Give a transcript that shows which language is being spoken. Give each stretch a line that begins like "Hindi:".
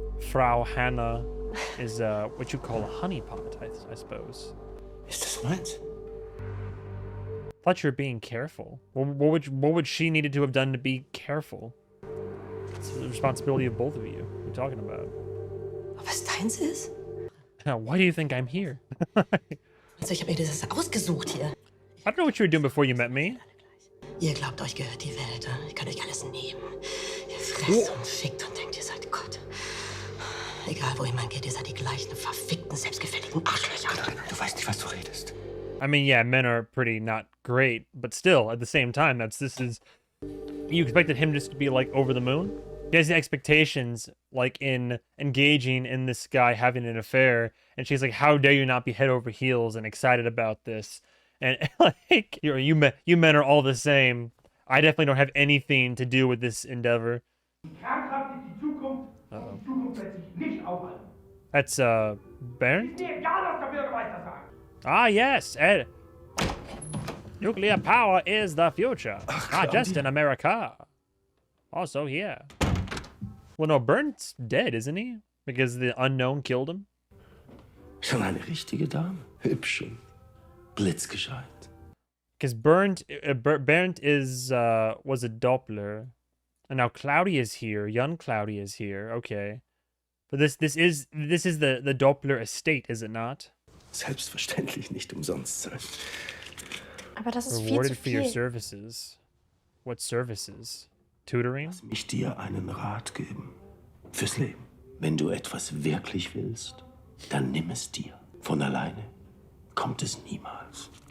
English: Frau Hannah is what you call a honeypot, I suppose.
German: Ist das meins?
English: Thought you were being careful. What would she needed to have done to be careful? It's the responsibility of both of you. What are you talking about?
German: Ob es deins ist?
English: Why do you think I'm here?
German: Also ich habe mir das ausgesucht hier.
English: I don't know what you were doing before you met me.
German: Ihr glaubt, euch gehört die Welt. Ihr könnt euch alles nehmen. Ihr fresst und fickt und denkt, ihr seid Gott. Egal, wohin man geht, ihr seid die gleichen verfickten, selbstgefälligen Arschlöcher. Du weißt nicht, was du redest.
English: I mean, yeah, men are pretty not great, but still, at the same time, you expected him just to be, like, over the moon? He has the expectations, like, in engaging in this guy having an affair, and she's like, how dare you not be head over heels and excited about this? And, like, you men are all the same. I definitely don't have anything to do with this endeavor. That's, Bernd? Ah, yes, Ed. Nuclear power is the future. Not just in America. Also here. Well, no, Bernd's dead, isn't he? Because the unknown killed him?
German: Schon eine richtige Dame. Hübsch und blitzgescheit.
English: Because Bernd is, was a Doppler. And now Cloudy is here. Young Cloudy is here. Okay. But this is the Doppler estate, is it not?
German: Selbstverständlich nicht umsonst sein. Aber das ist viel
English: Rewarded
German: zu
English: for your
German: viel.
English: services. What services? Tutoring?
German: Lass mich dir einen Rat geben. Fürs Leben. Wenn du etwas wirklich willst, dann nimm es dir. Von alleine kommt es niemals.